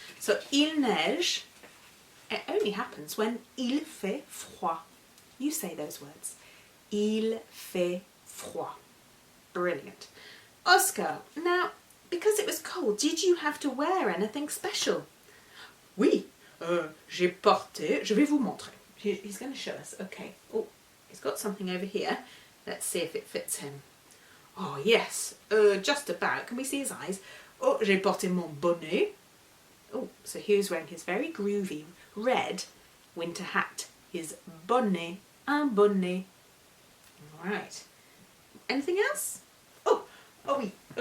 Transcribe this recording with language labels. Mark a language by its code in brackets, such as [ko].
[en] So [fr] il neige, [en] it only happens when [fr] il fait froid. [en] You say those words. [fr] Il fait froid. [en] Brilliant. Oscar, now, because it was cold, did you have to wear anything special? [fr] Oui, j'ai porté, je vais vous montrer. [en] He's going to show us. Okay. Oh, he's got something over here. Let's see if it fits him. Oh, yes. Just about. Can we see his eyes? [fr] Oh, j'ai porté mon bonnet. [en] Oh, so he was wearing his very groovy red winter hat. His bonnet. [fr] Un bonnet. [en] All right. Anything else? [fr] Oh, oui.